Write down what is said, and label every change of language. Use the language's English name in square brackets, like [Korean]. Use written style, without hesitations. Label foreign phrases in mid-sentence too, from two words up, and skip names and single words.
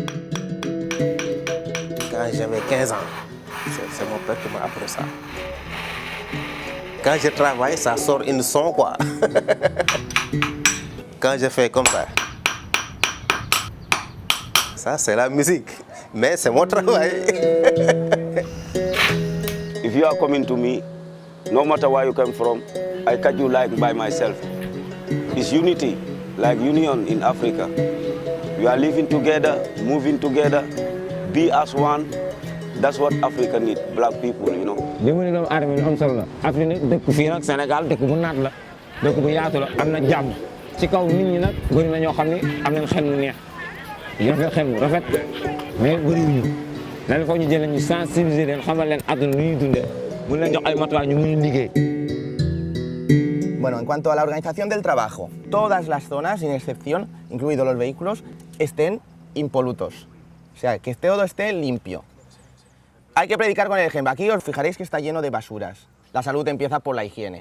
[French] Quand j'avais 15 ans, c'est mon père qui m'a appris ça. Quand je travaille, ça sort une son quoi. Quand je fais comme ça c'est la musique, mais c'est mon travail. [English] If you are coming to me, no matter where you come from, I catch you like by myself. It's unity, like union in Africa. We are living together, moving together, be as one. That's what Africa needs, black people, you know. [Wolof] Dimbali doomu aadama yi am solo la. Afrique nag dëkk fii nag Sénégal dëkk bu naat la, dëkk bu yaatu la, am na jàmm. Ci kaw nit ñi nag bëri na ñoo xam ne am nañ xel mu neex. Yor xel mu rafet mais bëriwuñu. Lan foog ñu jëlee ñu sensibiliser leen xamal leen àdduna nu ñuy dundee. Mun leen jox ay matuwaay ñu mun liggéey. [Spanish] Bueno, en cuanto a la organización del trabajo, todas las zonas, sin excepción, incluidos los vehículos, estén impolutos. O sea, que todo esté limpio. Hay que predicar con el ejemplo. Aquí os fijaréis que está lleno de basuras. La salud empieza por la higiene.